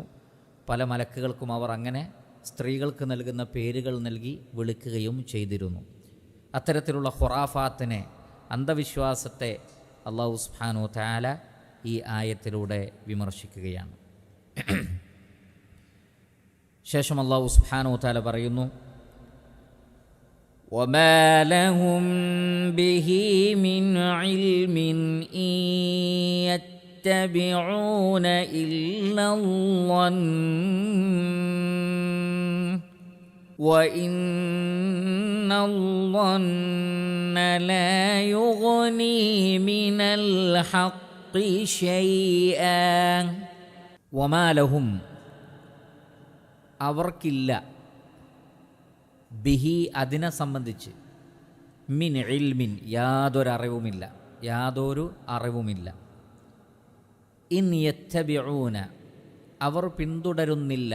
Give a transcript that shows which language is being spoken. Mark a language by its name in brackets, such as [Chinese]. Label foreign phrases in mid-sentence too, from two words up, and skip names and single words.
[Malayalam] പല മലക്കുകൾക്കും അവർ അങ്ങനെ സ്ത്രീകൾക്ക് നൽകുന്ന പേരുകൾ നൽകി വിളിക്കുകയും ചെയ്തിരുന്നു. അത്തരത്തിലുള്ള ഖുറാഫാത്തിനെ, അന്ധവിശ്വാസത്തെ അല്ലാഹു [Arabic] سبحانه وتعالى [Malayalam] ഈ ആയത്തിലൂടെ വിമർശിക്കുകയാണ്. ശേഷം അല്ലാഹു [Arabic] سبحانه وتعالى [Malayalam] പറയുന്നു, [Arabic] وَمَا لَهُم بِهِ مِنْ عِلْمٍ إِنْ يَتَّبِعُونَ إِلَّا الظَّنَّ وَإِنَّ الظَّنَّ لَا يُغْنِي مِنَ الْحَقِّ شَيْئًا. وَمَا لَهُم [Malayalam] അവർക്കില്ല, ബിഹി അതിനെ സംബന്ധിച്ച്, [Arabic] من علم [Malayalam] യാതൊരു അറിവുമില്ല, [Arabic] إن يتبعون [Malayalam] അവർ പിന്തുടരുന്നില്ല,